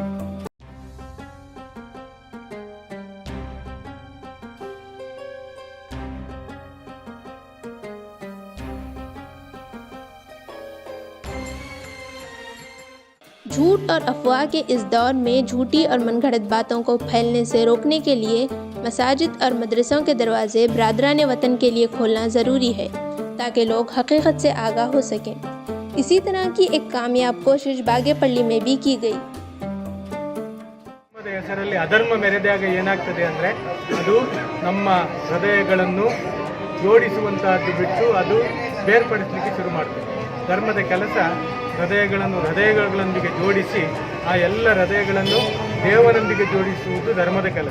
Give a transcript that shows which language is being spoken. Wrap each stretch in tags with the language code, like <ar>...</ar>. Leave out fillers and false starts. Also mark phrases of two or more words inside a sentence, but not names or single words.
<ur>جھوٹ اور افواہ کے اس دور میں جھوٹی اور من گھڑت باتوں کو پھیلنے سے روکنے کے لیے مساجد اور مدرسوں کے دروازے برادران وطن کے لیے کھولنا ضروری ہے تاکہ لوگ حقیقت سے آگاہ ہو سکیں. اسی طرح کی ایک کامیاب کوشش باگے پلی میں بھی کی گئی.</ur> <kn>ಹೆಸರಲ್ಲಿ ಅಧರ್ಮ ಮೆರೆದಾಗ ಏನಾಗ್ತದೆ ಅಂದರೆ ಅದು ನಮ್ಮ ಹೃದಯಗಳನ್ನು ಜೋಡಿಸುವಂತಹದ್ದು ಬಿಟ್ಟು ಅದು ಬೇರ್ಪಡಿಸಲಿಕ್ಕೆ ಶುರು ಮಾಡ್ತದೆ. ಧರ್ಮದ ಕೆಲಸ ಹೃದಯಗಳೊಂದಿಗೆ ಜೋಡಿಸಿ ಆ ಎಲ್ಲ ಹೃದಯಗಳನ್ನು ದೇವನೊಂದಿಗೆ ಜೋಡಿಸುವುದು ಧರ್ಮದ ಕೆಲಸ.</kn>